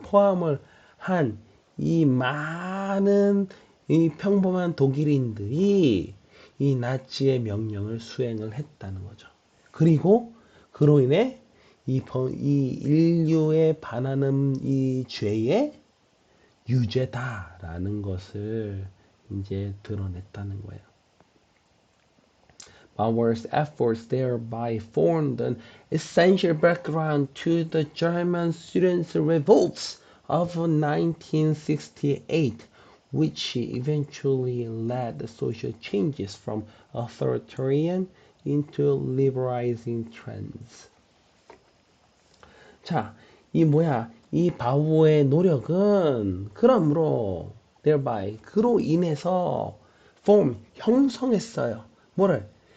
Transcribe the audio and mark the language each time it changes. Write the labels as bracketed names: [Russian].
[Korean] 포함을 한 이 많은 이 평범한 독일인들이 이 나치의 명령을 수행을 했다는 거죠. 그리고 그로 인해 이 인류에 반하는 이 죄의 유죄다라는 것을 이제 드러냈다는 거예요. [English] Bauer's efforts thereby formed an essential background to the German students' revolts of 1968, which eventually led the social changes from authoritarian into liberalizing trends. [Korean] 자, 이 바우어의 노력은 그러므로 [English] thereby [Korean] 그로 인해서 형성했어요. 뭐를?